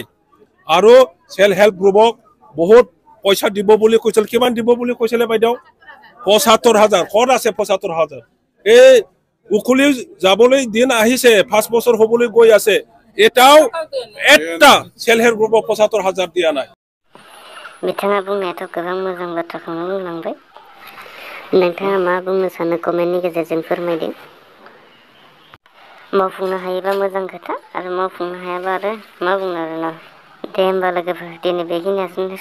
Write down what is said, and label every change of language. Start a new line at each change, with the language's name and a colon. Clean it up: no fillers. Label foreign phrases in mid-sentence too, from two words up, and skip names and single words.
Assamese: আৰু সেল্ফ হেল্প গ্ৰুপক বহুত পইচা দিব বুলি কৈছিল। কিমান দিব বুলি কৈছিলে বাইদেউ? ৭৫,০০০। ক'ত আছে ৭৫,০০০? এই উকলি যাবলৈ দিন আহিছে, 5 বছৰ হ'বলৈ গৈ আছে, এটাও এটা সেল্ফ হেল্প গ্ৰুপক ৭৫,০০০ দিয়া নাই।
Bodo: बिथाङा बुंनायाथ' गोबां मोजां बाथ्राखौनो बुंलांबाय। नोंथाङा मा बुंनो सानो कमेन्टनि गेजेरजों फोरमायदो। मावफुंनो हायोबा मोजां खोथा, आरो मावफुंनो हायाबा आरो मा बुंनो आरोना। दे होमबा लोगोफोर, दिनै बेखिनियानोसै।